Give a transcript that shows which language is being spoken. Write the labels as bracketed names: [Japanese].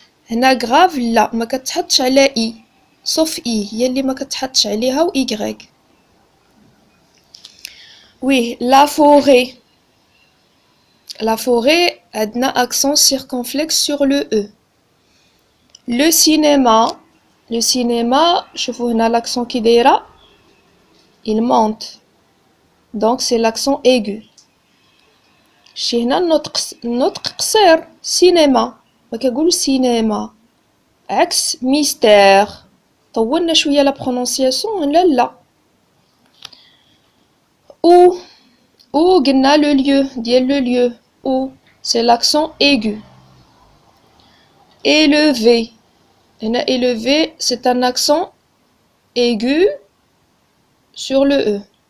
[Arabic] هنا grave لا ما كتحطش على i sauf i هي اللي ما كتحطش عليها و y. [French] Oui, la forêt [Arabic] عندنا [French] accent circonflexe sur le e. Le cinéma [Arabic] شوفوا هنا [French] l'accent [Arabic] كي دايره [French] il monte. Donc c'est l'accent aigu. [Arabic] شي هنا النطق قصير cinéma ما كنقولوا cinéma. عكس mystère. طولنا شوية la prononciation لا. [French] Ou [Arabic] قلنا [French] le lieu [Arabic] ديال [French] le lieu. Ou c'est l'accent aigu. Élevé. Élevé, c'est un accent aigu sur le E.